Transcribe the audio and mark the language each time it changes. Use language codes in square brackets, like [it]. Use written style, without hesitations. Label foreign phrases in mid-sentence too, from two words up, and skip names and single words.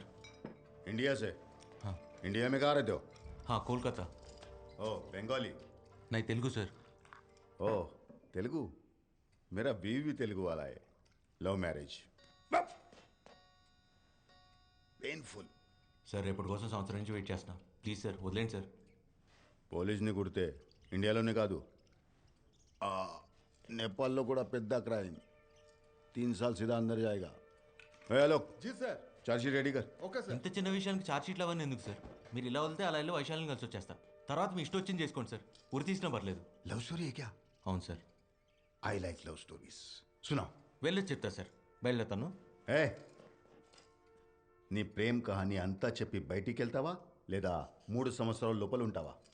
[hi] इंडिया से? हाँ. इंडिया में कहाँ रहते हो? हाँ कोलकाता. ओ बंगाली? नहीं तेलुगु सर. ओ तेलुगु? मेरा बीवी भी तेलुगु वाला है. [en] Love marriage. Painful. [te] సార్ రేపటి కోసం సంవత్సరం నుంచి వెయిట్ చేస్తున్నా. ప్లీజ్ సార్ వదిలేండి సార్. పోలీస్ని కుడితే ఇండియాలోనే కాదు నేపాల్లో కూడా పెద్ద క్రైమ్. [hi] 3 साल सीधा अंदर जाएगा. हेलो जी सर. [en] chargesheet ready [hi] कर. [en] Okay sir. [te] ఇంత చిన్న విషయానికి ఛార్జ్ షీట్లు అవన్నీ ఎందుకు సార్? మీరు ఇలా వెళ్తే అలా వెళ్ళి వైశాలిని కలిసి వచ్చేస్తా. తర్వాత మీ ఇష్టం వచ్చింది చేసుకోండి సార్. ఉరి తీసినా పర్లేదు. [en] love story [hi] है क्या? [te] అవును సార్. [en] I like love stories. सुनाओ. [te] వెళ్ళొచ్చి చెప్తా సార్. బయలుదేరుతాను. ఏ నీ [hi] प्रेम कहानी [te] అంతా చెప్పి బయటికి వెళ్తావా లేదా 3 సంవత్సరాల లోపల ఉంటావా?